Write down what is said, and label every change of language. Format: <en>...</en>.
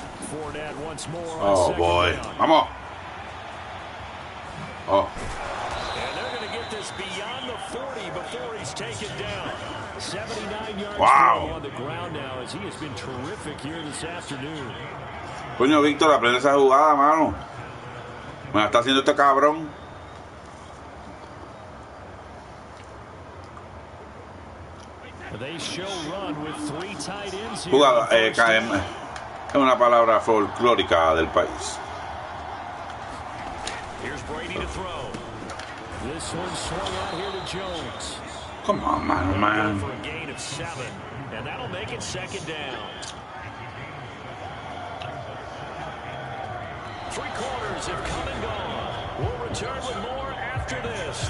<en>Fournette once more. Oh, boy.</en> <es>Vamos.</es> <en>Oh. And they're going to get this beyond the 40 before he's taken down. 79 yards on the ground now as he has been terrific here this afternoon.</en> <es>Coño, Víctor, aprende esa jugada, mano. Me la está haciendo este cabrón.</es> <en>They show run with 3 tight ends here.</en> <es>Jugada, KM. Es una palabra folclórica del país.</es> <en>Here's Brady to throw. This one swung out here to Jones. Come on, man. For a gain of 7, and that'll make it 2nd down. 3 quarters have come and gone. We'll return with more after this.</en>